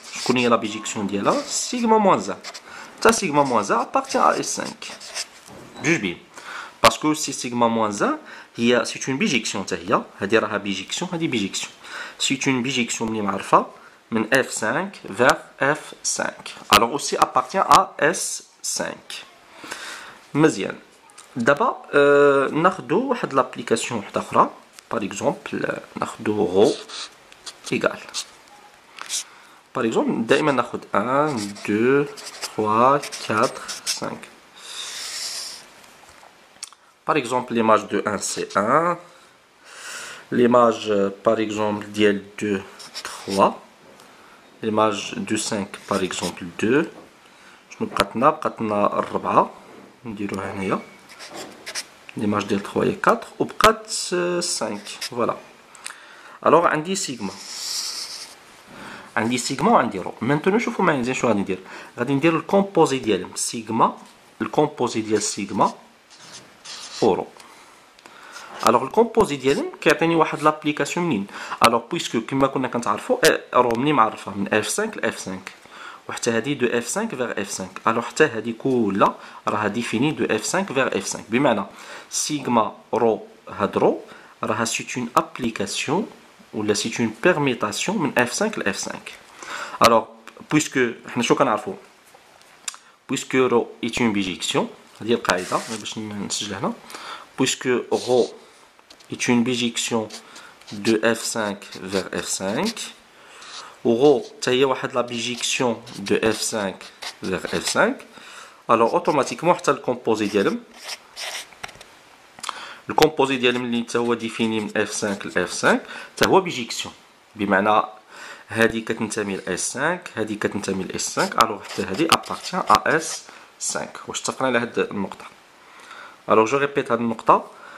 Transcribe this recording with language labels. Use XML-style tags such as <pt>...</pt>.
<fr>Je connais la bijection d'Yala, sigma moins 1. Ça, sigma moins 1 appartient à S5. Juge bien. Parce que si sigma moins 1, c'est une bijection. C'est-à-dire bijection, c'est une bijection de F5 vers F5. Alors aussi appartient à S5.</fr> <ar>مزيان.</ar> <fr>D'abord,</fr> <ar>ناخذوا واحد l'application أخرى.</ar> <fr>Par exemple,</fr> <ar>ناخذوا</ar> <fr>rho égal. Par exemple,</fr> <ar>دائما ناخذ</ar> <fr>1, 2, 3, 4, 5. Par exemple, l'image de 1 c'est 1. L'image, par exemple,</fr> <ar>ديال</ar> <fr>2, 3. L'image de 5, par exemple, 2.</fr> <ar>شنو بقات لنا 4. نديروها هنايا.</ar> <fr>L'image de 3 est 4 ou 5. Voilà. Alors, on dit sigma. On dit sigma ou on dit rho. Maintenant, je vais vous dire ce qu'on va dire. On va dire le composé de sigma. Le composé de sigma ou rho. Alors, le composé de c'est l'application</fr> <ar>منين.</ar> <fr>Alors, puisque, comme on a</fr> <ar>كنتعرفوا,</ar> <fr>rho</fr> <ar>منين معرفها من</ar> <fr>F5 ل F5.</fr> <ar>وحتى هذه</ar> <fr>de F5 vers F5.</fr> <ar>Alors حتى هذه كلها راها ديفيني</ar> <fr>de F5 vers F5.</fr> <ar>بمعنى</ar> <fr>sigma rho</fr> <ar>هاد</ar> <fr>rho</fr> <ar>راها</ar> <fr>c'est une application ou là c'est une permutation</fr> <ar>من F5 ل F5.</ar> <fr>Alors puisque</fr> <ar>حنا شو كنعرفوا</ar> <fr>puisque rho est une bijection</fr> <ar>هذه القاعدة باش نسجل هنا</ar> <fr>puisque rho est une bijection de F5 vers F5. Rho, c'est la bijection de F5 vers F5. Alors, automatiquement, le composé d'Yalem. Le composé d'Yalem est défini de F5 à F5. C'est une bijection.</fr> <ar>بمعنى هذه كتنتمي ل S5 هذه كتنتمي ل S5</ar> <fr>alors</fr> <ar>حتى هذه</ar> <fr>appartient à S5.</fr> <ar>واش اتفقنا على هذه النقطة؟</ar> <fr>Alors, je répète</fr> <ar>هذه النقطة.</ar>